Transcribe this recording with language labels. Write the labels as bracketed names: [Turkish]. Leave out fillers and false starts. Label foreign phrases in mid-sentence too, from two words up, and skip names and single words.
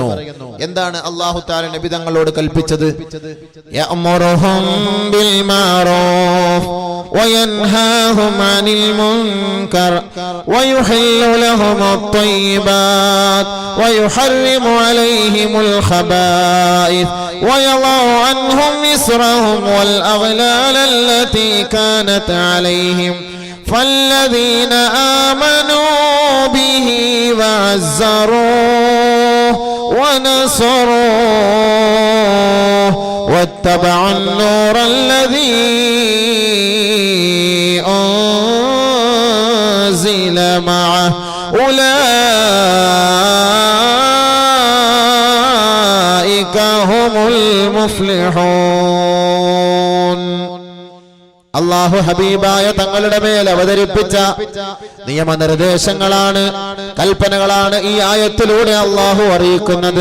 [Malayalam] എന്താണ് അല്ലാഹു തആല നബിതങ്ങളോട് കൽപ്പിച്ചത്? [Arabic] يأمرهم بالمعروف وينهاهم عن المنكر ويحل لهم الطيبات ويحرم عليهم الخبائث ويضع عنهم إصرهم والأغلال التي كانت عليهم فالذين آمنوا به وعزروه ونصروه واتبعوا النور الذي أنزل معه [Malayalam] അല്ലാഹു ഹബീബായ തങ്ങളുടെ മേൽ അവതരിപ്പിച്ച നിയമനിർദ്ദേശങ്ങളാണ്, കൽപ്പനകളാണ് ഈ ആയത്തിലൂടെ അല്ലാഹു അറിയിക്കുന്നത്.